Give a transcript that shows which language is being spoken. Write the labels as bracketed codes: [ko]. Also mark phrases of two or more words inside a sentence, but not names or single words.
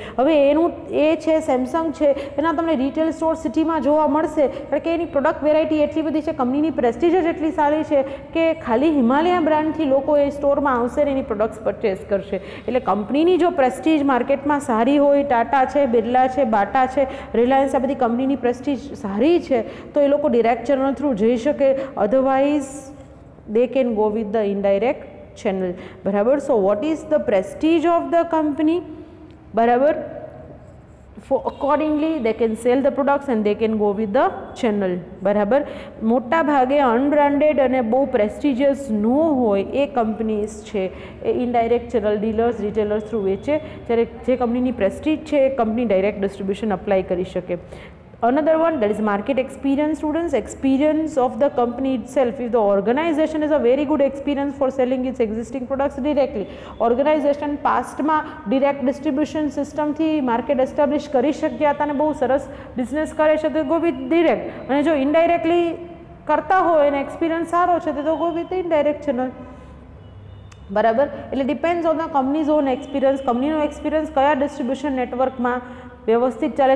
[gu] હવે એનું એ છે, સેમસંગ છે, એના તમને [en] retail store [gu] સિટીમાં જોવા મળશે, કારણ કે એની [en] product variety [gu] એટલી બધી છે, કંપનીની પ્રેસ્ટીજ જ એટલી સારી છે કે ખાલી હિમાલયા બ્રાન્ડથી લોકો એ સ્ટોરમાં આવશે અને એની [en] products purchase [gu] કરશે. એટલે કંપનીની જો પ્રેસ્ટીજ માર્કેટમાં સારી હોય, ટાટા છે, બિરલા છે, બાટા છે, રિલાયન્સ, આ બધી કંપનીની પ્રેસ્ટીજ સારી છે, તો એ લોકો [en] direct channel through [gu] જઈ શકે. [en] અધરવાઇઝ they can go with the indirect channel, બરાબર. so what is the prestige of the company, બરાબર. for accordingly they can sell the products and they can go with the channel, [gu] બરાબર. મોટા ભાગે અનબ્રાન્ડેડ અને બહુ પ્રેસ્ટિજિયસ ન હોય એ કંપનીઝ છે, એ [en] indirect channel, dealers, retailers through [gu] વેચે, જ્યારે જે કંપનીની પ્રેસ્ટીજ છે એ કંપની [en] direct distribution apply [gu] કરી શકે. [en] Another one, that is market experience, students. Experience of the company itself. If the organization is a very good experience for selling its existing products directly, organization past માં direct distribution system થી market establish [gu] કરી શક્યા હતા અને બહુ સરસ બિઝનેસ કરે છે, તો [en] go with direct. [gu] અને જો ઇનડાયરેક્ટલી કરતા હોય અને એક્સપિરિયન્સ સારો છે તો [en] go with indirect channel, [gu] બરાબર. એટલે [en] depends on the companies on experience. [gu] કંપનીનો એક્સપિરિયન્સ કયા ડિસ્ટ્રીબ્યુશન નેટવર્કમાં વ્યવસ્થિત ચાલે છે.